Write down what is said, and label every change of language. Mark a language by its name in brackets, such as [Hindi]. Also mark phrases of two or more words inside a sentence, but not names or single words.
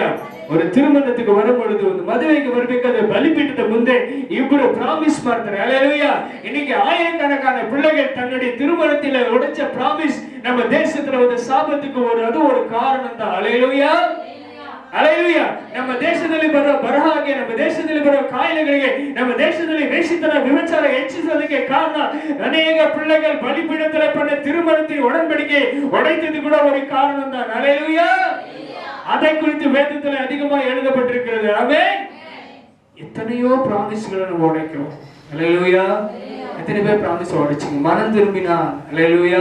[Tamil] ஒரு திருமணத்துக்கு வரும் பொழுது, ஒரு மதுரைக்கு வரும்போது பலிபீட்டத்தை முந்தே இவ்வளவு பிராமிஸ் பார்த்தார். அல்லேலூயா. இன்னைக்கு ஆயிரக்கணக்கான பிள்ளைகள் தன்னுடைய திருமணத்தில உடைச்ச பிராமிஸ் நம்ம தேசத்துல ஒரு சாபத்துக்கு அது ஒரு காரணம் தான். அல்லேலூயா. அல்லேலூயா. [Kannada] ನಮ್ಮ ದೇಶದಲ್ಲಿ ಬರುವ ಬರಹಾಗೆ, ನಮ್ಮ ದೇಶದಲ್ಲಿ ಬರುವ ಕಾಯಿಲೆಗಳಿಗೆ, ನಮ್ಮ ದೇಶದಲ್ಲಿ ವೇಷಿತನ ವಿಮರ್ಶನ ಹೆಚ್ಚಿಸೋದಕ್ಕೆ ಕಾರಣ ಅನೇಕ [Tamil] பிள்ளைகள் பலிபீடத்தில் பண்ண திருமணத்தின் உடன்படிக்கை உடைத்தது கூட ஒரு காரணம் தான். அல்லேலூயா. அதை குறித்து வேதத்தில் அதிகமாக எழுதப்பட்டிருக்கிறது. ஆமென். எத்தனையோ பிராமிஸ்களை நம்ம உடைக்கிறோம். அல்லேலூயா. எத்தனை பேர் பிராமிஸ் உடைச்சிங்க? மனம் திரும்பினா. அல்லேலூயா.